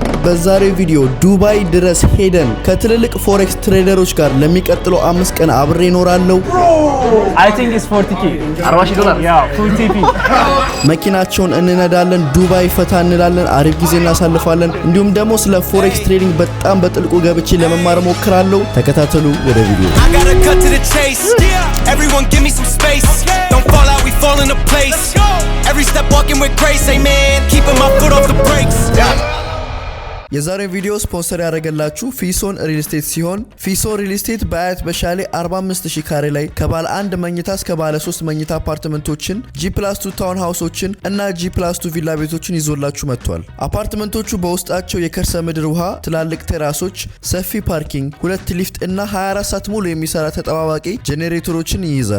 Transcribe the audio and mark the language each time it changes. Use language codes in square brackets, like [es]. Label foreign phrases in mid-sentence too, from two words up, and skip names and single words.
[am] በዛሬው ቪዲዮ ዱባይ ድረስ ሄደን ከትልልቅ ፎሬክስ ትሬደሮች ጋር ለሚቀጥለው 5 ቀን አብሬ እኖራለሁ። [en] I think it's $40K. $40. Yeah, full TP. [am] መኪናቸውን እንነዳለን፣ ዱባይ ፈታ እንላለን፣ አሪፍ ጊዜ እናሳልፋለን። እንዲሁም ደግሞ ስለ ፎሬክስ ትሬዲንግ በጣም በጥልቁ ገብቼ ለመማር ሞክራለሁ። ተከታተሉ ወደ ቪዲዮ። [en] Everyone give me some space. Don't fall out, we fall into place. Every step walking with grace, amen. Keeping my foot off the brakes. [am] የዛሬው ቪዲዮ ስፖንሰር ያደረገላችሁ ፊሶን ሪል ስቴት ሲሆን ፊሶን ሪል ስቴት በአያት በሻሌ 45000 ካሬ ላይ ከባለ 1 መኝታ እስከ ባለ 3 መኝታ አፓርትመንቶችን G+2 [en] town houses [am] እና G+2 ቪላ ቤቶችን ይዞላችሁ መጥቷል። አፓርትመንቶቹ በውስጣቸው የከርሰ ምድር ውሃ፣ ትላልቅ ቴራሶች፣ ሰፊ ፓርኪንግ፣ 2 ሊፍት እና 24 ሰዓት ሙሉ የሚሰራ ተጠባባቂ ጄኔሬተሮችን ይይዛል።